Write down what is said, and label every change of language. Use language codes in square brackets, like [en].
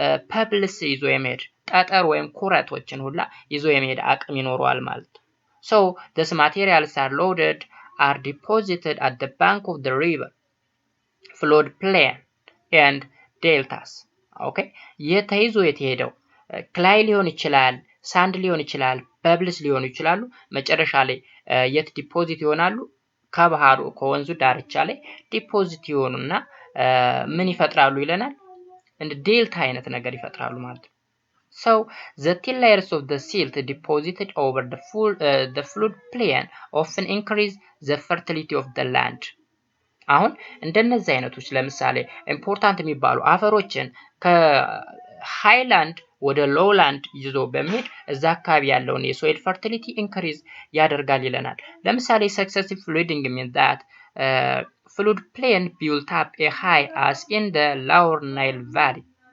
[am] ፐብልስ ይዞ የመሄድ ጠጠር ወይም ኩረቶችን ሁላ ይዞ የመሄድ አቅም ይኖረዋል ማለት ነው። [en] so these materials are loaded are deposited at the bank of the river flood plain and deltas. [am] ኦኬ፣ የተይዞ የተሄደው ክላይ ሊሆን ይችላል፣ ሳንድ ሊሆን ይችላል፣ ፐብልስ ሊሆኑ ይችላሉ። መጨረሻ ላይ የት ዲፖዚት ይሆናሉ? ከባህሩ ከወንዙ ዳርቻ ላይ ዲፖዚት ይሆኑና ምን ይፈጥራሉ ይለናል? እንደ ዴልታ አይነት ነገር ይፈጥራሉ ማለት ነው። [en] so the thin layers of the silt deposited over the flood plain often increase the fertility of the land. [am] አሁን እንደነዚህ አይነቶች ለምሳሌ ኢምፖርታንት የሚባሉ አፈሮችን ከሃይላንድ ወደ ሎውላንድ ይዞ በመሄድ እዛ አካባቢ ያለውን የሶይል ፈርቲሊቲ ኢንክሪዝ ያደርጋል ይለናል። ለምሳሌ [en] successive flooding means that flood plain built up a high as in the lower Nile Valley.